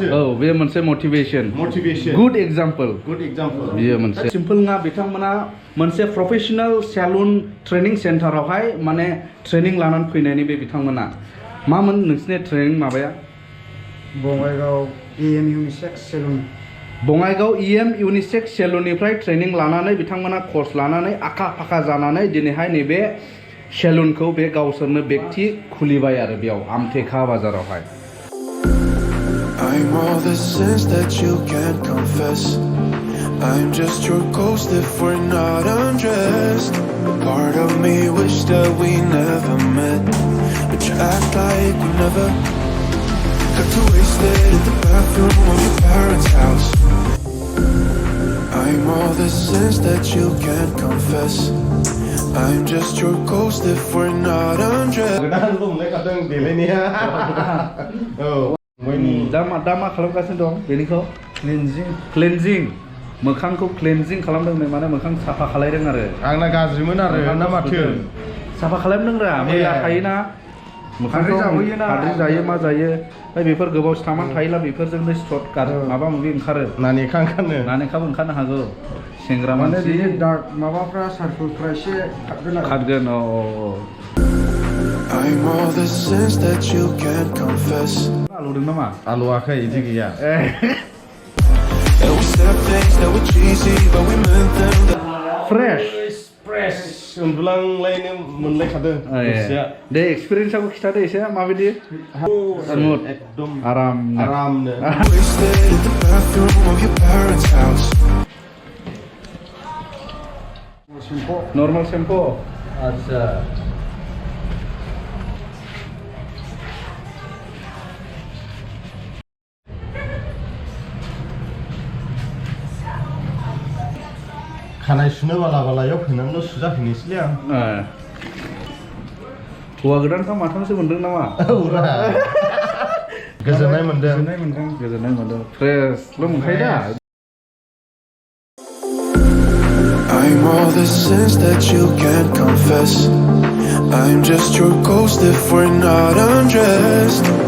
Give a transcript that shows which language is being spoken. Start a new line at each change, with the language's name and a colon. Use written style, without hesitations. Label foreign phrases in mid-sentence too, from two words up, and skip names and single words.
Bodo: बे मोनसे
English: motivation good example
Bodo: बियो मोनसे सिम्पल नङा बिथांमोना मोनसे
English: professional salon training
Bodo: सेन्टारावहाय माने ट्रेनिं लानानै फैनायनि बे बिथांमोना मामोन नोंसिनि ट्रेनिं माबाया बङाइगाव Unisex Salon बङाइगाव Unisex Salonनिफ्राय ट्रेनिं लानानै बिथांमोना कर्स लानानै आखा फाखा जानानै दिनैहाय नैबे सेलुनखौ बे गावसोरनो व्यक्ति खुलिबाय आरो बेयाव आमटेका बाजारावहाय
English: I'm all the sins that you can't confess. I'm just your ghost if we're not undressed. Part of me wish that we never met, but you act like we never. Got too wasted in the bathroom of your parents' house. I'm all the sins that you can't confess. I'm just your ghost if we're not undressed.
Bodo: दा मा खालामगासिनो दं बेनिखौ क्लेनजिं मोखांखौ क्लेनजिं खालामदों माने मोखां साफा खालायदों आरो आंना गाज्रिमोन आरो ना माथो साफा खालामदोंरा मैला थायोना मोखांखौ हाद्रि जायो मा जायो ओमफ्राय बेफोर गोबाव सामान थायोला बेफोरजोंनो सिथर माबा माबि ओंखारो नानेखाबो ओंखारनो हागौ सेंग्रा मानसि डार्क माबाफ्रा सार्कलफ्रा एसे खारगोन
English: I'm all the sins that you can't confess.
Bodo: आलुदों नामा आलुआखै इदि गैया
English: And we said things that were cheesy, but we meant them.
Bodo: फ्रेश उन्दुलांलायनो मोनलायखादों दे एक्सपिरियेन्सआबो खिथादो एसे माबायदि स्मुथ एकदम आरामनो
English: Wasted in the bathroom of your parents' house. normal shampoo आच्छा
Bodo: खानाय सुनो बालायाव फैनानैल' सुजाफैनोसैलै आं हौवा गोदानखौ माथामसो मोनदों नामा गोजोननाय मोनदों फ्रेशल' मोनखायो दा
English: I'm all the sins that you can't confess. I'm just your ghost if we're not undressed.